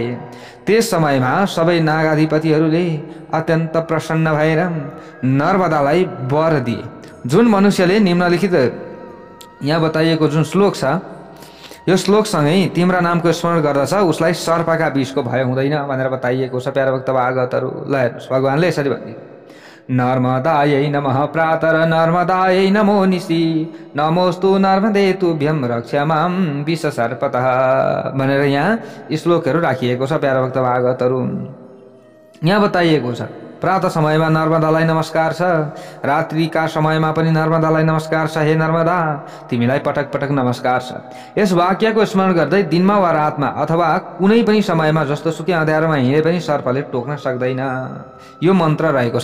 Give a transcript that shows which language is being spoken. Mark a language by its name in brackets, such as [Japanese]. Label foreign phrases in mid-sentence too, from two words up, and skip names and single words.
[Nepali] त्यस समयमा सबै नागाधिपतिहरूले अत्यन्त प्रसन्न भएर नर्मदालाई वर दिए। जुन मनुष्यले निम्नलिखित यहाँ बताइएको जुन श्लोक छ यो श्लोकसँगै तिम्रा नामको स्मरण गर्दछ उसलाई सर्पका विषको भय हुँदैन भनेर बताइएको छ। प्यारा भक्त भागवतहरू ल हेर्नुहोस्, भगवानले यसरी भन्ने, [Sanskrit] नर्मदायै नमः प्रातर नर्मदायै नमो निशि नमोस्तु नर्मदे तुभ्यं रक्षमां विष सर्पतः [Nepali] भनेर यहाँ श्लोकहरू राखिएको छ। प्यारा भक्त भागवतहरू यहाँ बताइएको छ प्रातः समयमा नर्मदालाई नमस्कार छ, रात्रिका समयमा पनि नर्मदालाई नमस्कार छ। हे नर्मदा, तिमीलाई पटक पटक नमस्कार छ। यस वाक्यको स्मरण गर्दै दिनमा वा रातमा अथवा कुनै पनि समयमा जस्तो सुकै अँध्यारोमा हिँडे पनि सर्पले टोक्न सक्दैन, यो मन्त्र रहेको छ।